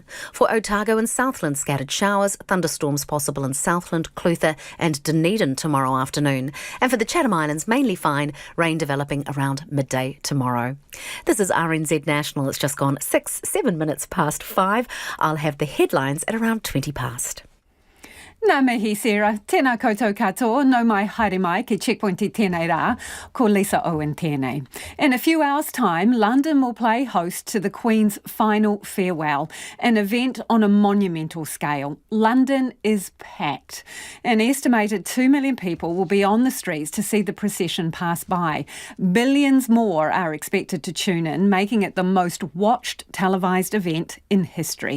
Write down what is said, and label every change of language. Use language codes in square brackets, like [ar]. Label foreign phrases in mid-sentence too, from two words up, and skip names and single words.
[en] For Otago and Southland, scattered showers, thunderstorms possible in Southland, Clutha and Dunedin tomorrow afternoon. And for the Chatham Islands, mainly fine, rain developing around midday tomorrow. This is RNZ National. It's just gone 7 minutes past 5. I'll have the headlines at around 20 past. [mi] Nā mihi Sarah, tēnā koutou katoa, no mai haere mai ki Checkpoint I tēnei rā, ko Lisa Owen tēnei. [en] In a few hours' time, London will play host to the Queen's final farewell, an event on a monumental scale. London is packed. An estimated 2 million people will be on the streets to see the procession pass by. Billions more are expected to tune in, making it the most watched televised event in history.